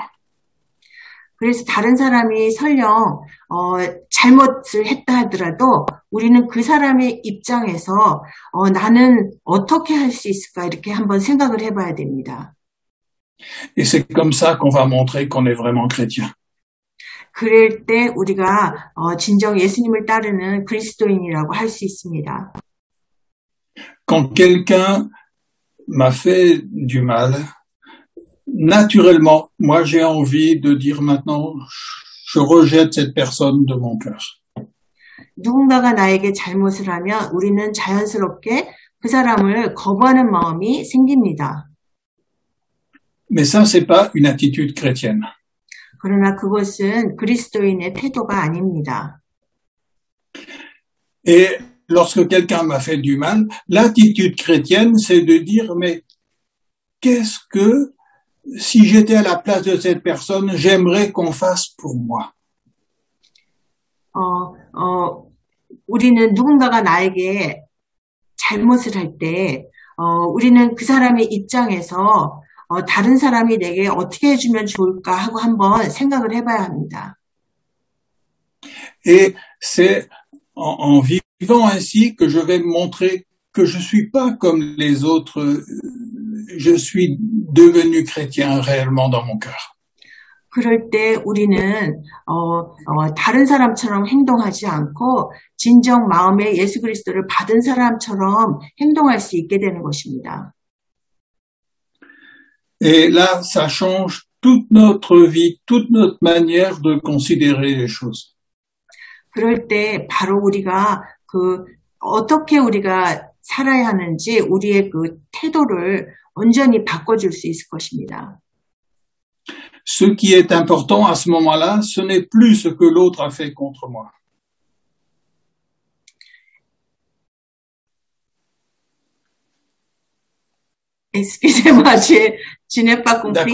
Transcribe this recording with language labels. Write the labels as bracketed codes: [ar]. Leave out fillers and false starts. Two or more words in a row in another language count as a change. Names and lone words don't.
[ko] 그래서 다른 사람이 설령 잘못을 했다 하더라도 우리는 그 사람의 입장에서 나는 어떻게 할 수 있을까 이렇게 한번 생각을 해봐야 됩니다. [fr] Et c'est comme ça qu'on va montrer qu'on est vraiment chrétien. [ko] 그럴 때 우리가 진정 예수님을 따르는 그리스도인이라고 할 수 있습니다. [fr] Quand quelqu'un m'a fait du mal, naturellement, moi j'ai envie de dire maintenant, je rejette cette personne de mon cœur. [ko] 누군가가 나에게 잘못을 하면 우리는 자연스럽게 그 사람을 거부하는 마음이 생깁니다. [fr] Mais ça, c'est pas une attitude chrétienne. [ko] 그러나 그것은 그리스도인의 태도가 아닙니다. [fr] Et lorsque quelqu'un m'a fait du mal, l'attitude chrétienne, c'est de dire, mais qu'est-ce que, si j'étais à la place de cette personne, j'aimerais qu'on fasse pour moi? [ko] 우리는 누군가가 나에게 잘못을 할 때, 우리는 그 사람의 입장에서 다른 사람이 내게 어떻게 해주면 좋을까 하고 한번 생각을 해봐야 합니다. [fr] Et c'est en vivant ainsi que je vais montrer que je suis pas comme les autres, je suis devenu chrétien réellement dans mon cœur. [ko] 그럴 때 우리는 다른 사람처럼 행동하지 않고 진정 마음에 예수 그리스도를 받은 사람처럼 행동할 수 있게 되는 것입니다. [fr] Et là, ça change toute notre vie, toute notre manière de considérer les choses. [ko] 그럴 때 바로 우리가 어떻게 우리가 살아야 하는지 우리의 그 태도를 온전히 바꿔줄 수 있을 것입니다. [fr] Ce qui est important à ce moment-là, ce n'est plus ce que l'autre a fait contre moi. Excusez-moi, je n'ai pas compris.